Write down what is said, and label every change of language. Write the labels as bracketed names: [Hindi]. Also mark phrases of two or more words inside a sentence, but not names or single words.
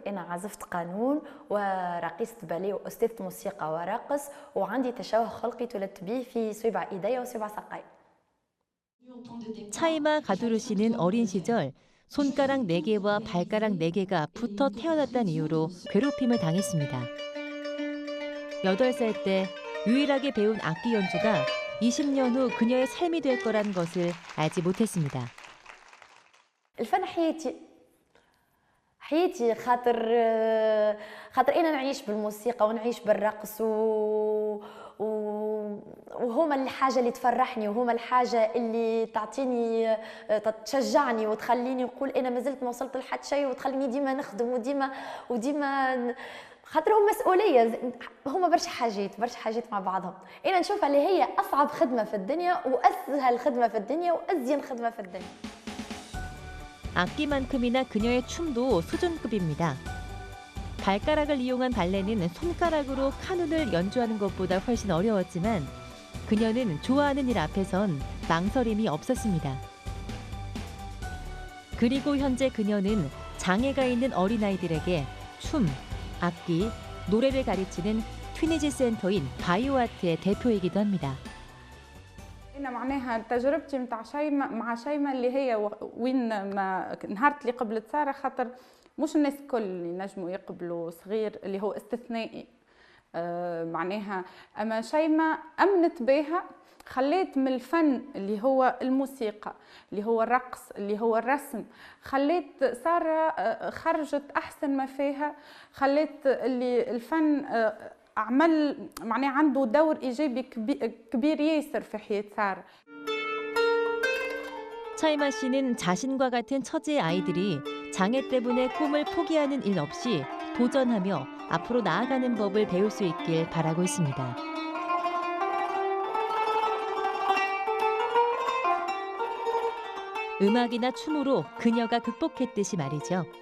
[Arabic] أنا عازفة قانون ورقيصة باليه وأستاذة موسيقى ورقص، وعندي تشوه خلقي تولدت به في صوابع إيدي وصوابع ساقي. [Korean] 차이마 가두르 씨는 어린 시절 손가락 4개와 발가락 4개가 붙어 태어났다는 이유로 괴롭힘을 당했습니다. 8살 때 유일하게 배운 악기 연주가 20년 후 그녀의 삶이 될 거란 것을 알지 못했습니다. [Arabic] الفن حياتي خاطر أنا نعيش بالموسيقى ونعيش بالرقص وهما الحاجة اللي تفرحني وهما الحاجة اللي تعطيني تشجعني وتخليني نقول أنا ما زلت ما وصلت لحد شيء وتخليني ديما نخدم وديما خاطر هم مسؤولية، هما برشا حاجات مع بعضهم. أنا نشوفها اللي هي أصعب خدمة في الدنيا وأسهل خدمة في الدنيا وأزين خدمة في الدنيا. [Korean] 악기만큼이나 그녀의 춤도 수준급입니다. 발가락을 이용한 발레는 손가락으로 카눈을 연주하는 것보다 훨씬 어려웠지만 그녀는 좋아하는 일 앞에선 망설임이 없었습니다. 그리고 현재 그녀는 장애가 있는 어린아이들에게 춤, 악기, 노래를 가르치는 튀니지 센터인 바이오아트의 대표이기도 합니다. [Arabic] أنا معناها تجربتي مع شيماء اللي هي وين ما نهارت اللي قبلت سارة، خاطر مش الناس الكل اللي نجموا يقبلوا صغير اللي هو استثنائي. معناها أما شيماء أمنت بها، خليت من الفن اللي هو الموسيقى اللي هو الرقص اللي هو الرسم، خليت سارة خرجت أحسن ما فيها، خليت اللي الفن عمل معناه عنده دور إيجابي كبير ياسر في حياة سارة. [Korean] 차이마 씨는 자신과 같은 처지의 아이들이 장애 때문에 꿈을 포기하는 일 없이 도전하며 앞으로 나아가는 법을 배울 수 있길 바라고 있습니다. 음악이나 춤으로 그녀가 극복했듯이 말이죠.